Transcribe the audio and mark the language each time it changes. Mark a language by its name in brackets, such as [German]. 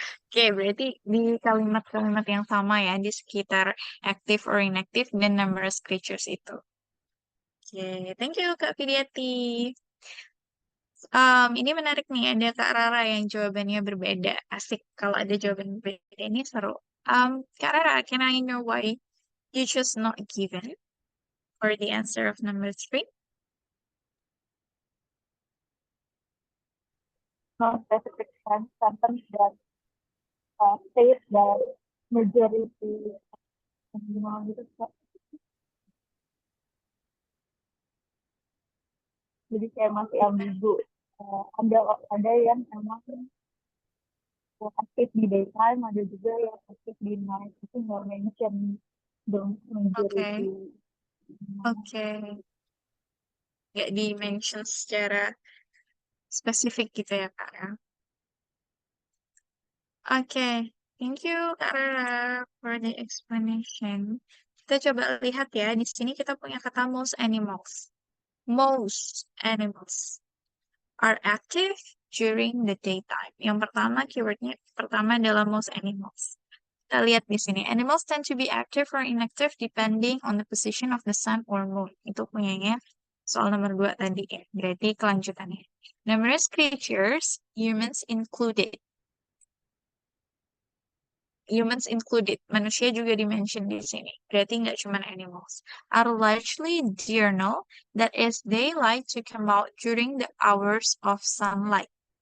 [Indonesian] Oke, berarti di kalimat-kalimat yang sama ya, di sekitar [English] active or inactive [Indonesian] dan numerous creatures itu. [English] Oke, thank you Kak Fidiati. [Indonesian] Ini menarik nih, ada Kak Rara yang jawabannya berbeda. Asik kalau ada jawaban berbeda, ini seru. [English] Kak Rara, can I know why you choose not given for the answer of number 3? No specific sentence that state that majority animal gitu Kak. [Indonesian] Jadi kayak masih ambigu. Ada yang emang aktif di daytime, ada juga yang aktif di night. Itu nggak [English] mention the majority. [Indonesian] Oke. Nggak di-mention secara spesifik gitu ya, Kak ya. [English] Oke, thank you Kak Rara for the explanation. [Indonesian] Kita coba lihat ya, di sini kita punya kata most animals. [English] Most animals are active during the daytime. [Indonesian] Yang pertama, keywordnya pertama adalah most animals. Kita lihat di sini, [English] animals tend to be active or inactive depending on the position of the sun or moon. [Indonesian] Itu punyanya soal nomor 2 tadi ya, berarti kelanjutannya. [English] Numerous creatures, humans included. Humans included, [Indonesian] manusia juga di-mention di sini. Berarti nggak cuma animals. [English] Are largely diurnal, that is, they like to come out during the hours of sunlight.